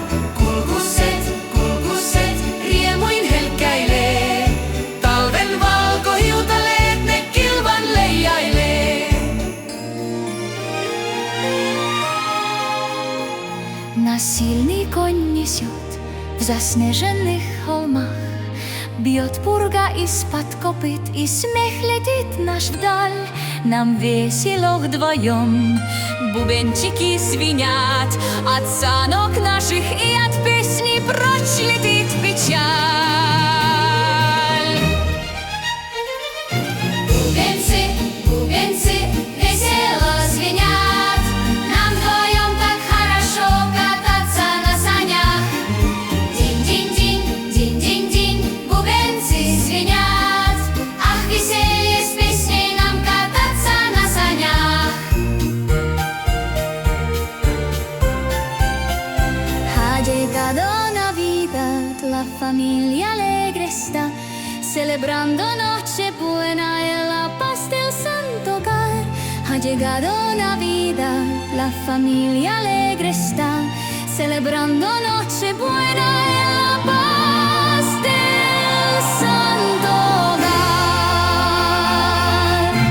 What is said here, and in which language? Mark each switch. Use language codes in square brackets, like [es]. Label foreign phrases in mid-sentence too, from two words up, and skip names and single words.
[fi] Kulkuset, riemuin helkkäilee. Talven valkohiutaleet ne kilvan leijailee. Na silni koń [ru] несет в заснеженных холмах. Бьет пурга из-под копыт и смех летит наш вдаль. Нам весело вдвоем, бубенчики звенят. От санок наших и от песни прочь летит печаль. Бубенцы, весело звенят. Нам вдвоем так хорошо кататься на санях. Динь-динь-динь, бубенцы звенят. Ах, веселье с песней нам кататься на санях. [es] Ha llegado Navidad, la familia alegre está, celebrando Nochebuena en la paz del santo hogar. Ha llegado Navidad, la familia alegre está, celebrando Nochebuena en la paz del santo hogar.